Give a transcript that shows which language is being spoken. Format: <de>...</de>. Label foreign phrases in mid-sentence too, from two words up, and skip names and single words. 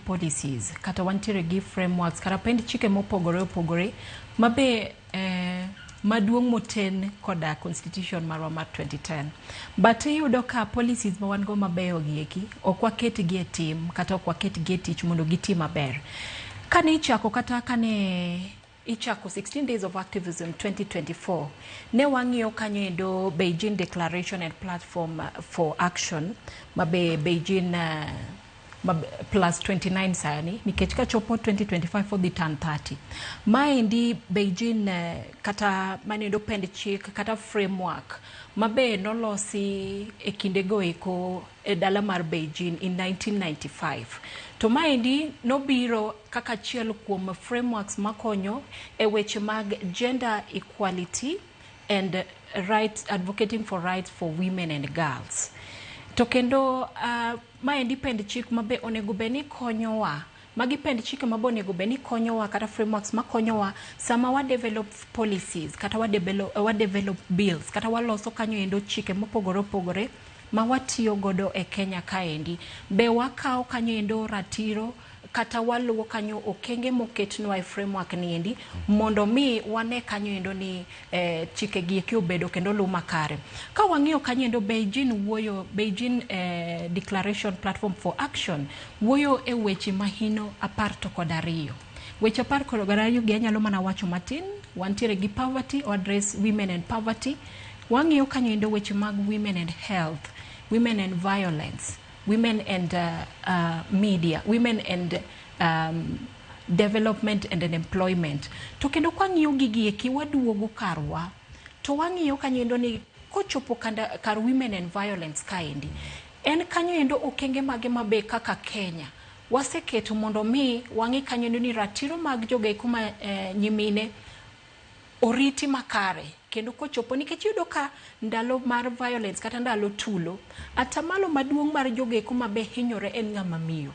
<luo>policies kata wantiere gi frameworks kata pend chike mopogore opogore mabe maduong' moten koda constitution marwa mar 2010 but iyudo ka policies ma wan go mabeyo gieki ok waketgi e tim kata ok waketgi e tich mondo gitim maber. Kane ichako kata kane ichako</luo> <en>16 days of activism 2024</en> <luo>ne wang'iyo kanyo endo Beijing Declaration and Platform for Action mabe Beijing plus 29 sani nikech ka chopo 2025</luo> <en>for the turn 30</en> <luo>maendi Beijing kata manendo pend chik kata framework mabe nolosi e kindego eko e dala mar Beijing</luo> <en>in 1995</en> <luo>to maendi nobiro kaka achiel kuom frameworks makonyo e weche mag</luo> <en>gender equality and rights, advocating for rights for women and girls.</en> <luo>To kendo maendi pend chik mabe onego beni konyowa magi pend chike mabe onego beni konyowa kata frameworks makonyowa sama wa</luo> <en>develop policies</en> <luo>kata wa</luo> <en>develop bills</en> <luo>kata waloso kanyo endo chike mopogore opogore ma watiyo godo e Kenya kaendi be wakao kanyo endo ratiro kata waluwo kanyo okenge moketnwa e framework ni endi mondo mi wane kanyo endo ni chike gieki obedo kendo luw makare. Ka wang'iyo kanyo endo Beijing Declaration Platform for Action wuoyo e weche mahino 12. Weche 12 gi anyalo mana wacho matin. Wantiere gi</luo> <en>poverty, or address women and poverty.</en> <luo>Wang'iyo kanyo endo weche mag</luo> <en>women and health, women and violence, women and media, women and development and employment.</en> <luo>To kendo kwa ng'iyo gigieki waduogo karwa to wang'iyo kanyo endo ni kochopo kar</luo> <en>women and violence</en> <luo>kaendi en kanyo endo okenge mage mabe kaka Kenya waseketo mondo mi wang'i kanyo endo ni ratiro mag joge kuma nyimine oriti makare kendo kochopo nikech yudo ka ndalo mar violence kata ndalo tulo atamalo maduong' mar joge kuma be hinyore en ng'ama miyo.</luo>